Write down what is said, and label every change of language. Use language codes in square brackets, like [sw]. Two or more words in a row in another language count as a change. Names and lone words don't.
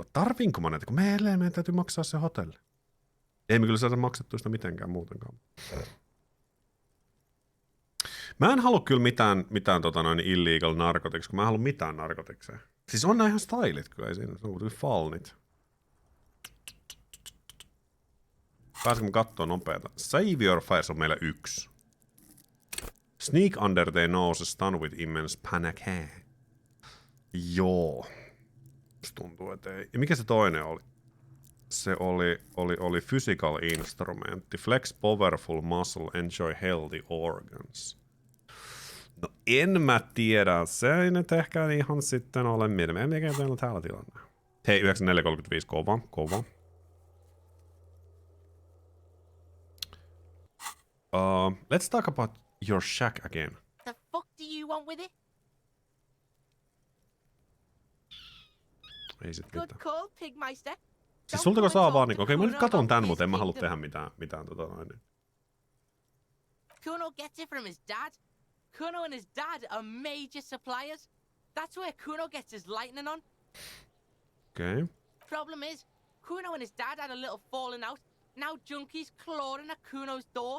[fi] Tarvinko mä näitä, kun meidän täytyy maksaa se hotelli. Ei me kyllä saada maksettua sitä mitenkään muutenkaan. Mä en halua kyllä mitään [en] illegal narcotics, [fi] kun mä en halua mitään narkotikseja. Siis on nää ihan stylit kyllä, ei siinä. Se on kuitenkin falnit. Pääsikö kattoo nopeeta? Savior Fires on meillä 1. [en] Sneak under their nose, stun with immense panic. [fi] Joo. Se tuntuu, että ei. Ja mikä se toinen oli? Se oli physical instrumentti. [en] Flex powerful muscle, enjoy healthy organs. [fi] No en mä tiedä. Se ei nyt ehkä ihan sitten ole mieleen. Mikä teillä on täällä tilanne? Hei, 9435, kova. [en] Let's talk about your shack again. The fuck do you want with it? [fi] Ei sit [en] Good [fi] mitään. [en] call, Pigmeister. [fi] Siis [en] Don't [fi] sultako [en] come [fi] saa [en] and [fi] vaan [en] talk [fi] niinku, [en] to [fi] okei mä nyt [en] Kuno [fi] katon [en] about [fi] tän, [en] his [fi] mutta en mä halua [en] kingdom. [fi] tehdä mitään noin. [en] Kuno gets it from his dad. Kuno and his dad are major suppliers. That's where Kuno gets his lightning on. [fi] Okei. [en] Problem is, Kuno and his dad had a little falling out. Now junkies clawing at Kuno's door.